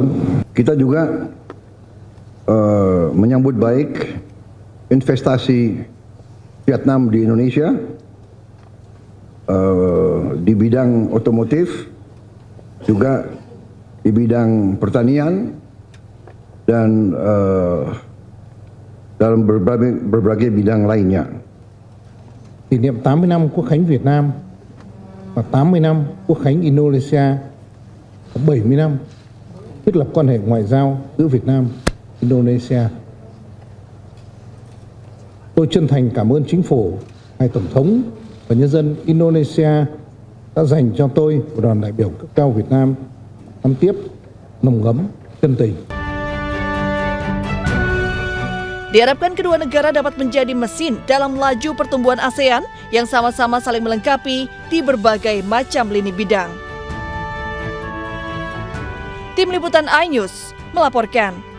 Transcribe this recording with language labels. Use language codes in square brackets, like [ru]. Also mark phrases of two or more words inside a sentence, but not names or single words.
[id] Kita juga menyambut baik investasi Vietnam di Indonesia di bidang otomotif, juga di bidang pertanian, dan dalam berbagai bidang lainnya. [vi] Kỷ niệm 80 năm Quốc khánh Việt Nam và 80 năm Quốc khánh Indonesia, 70 năm thiết lập quan hệ ngoại giao giữa Việt Nam và Indonesia. Tôi chân thành cảm ơn Chính phủ, hai Tổng thống và nhân dân Indonesia đã dành cho tôi và đoàn đại biểu cấp cao Việt Nam năm tiếp nồng ấm chân tình. [id] Diharapkan kedua negara dapat menjadi mesin dalam laju pertumbuhan ASEAN yang sama-sama saling melengkapi di berbagai macam lini bidang. Tim Liputan iNews melaporkan.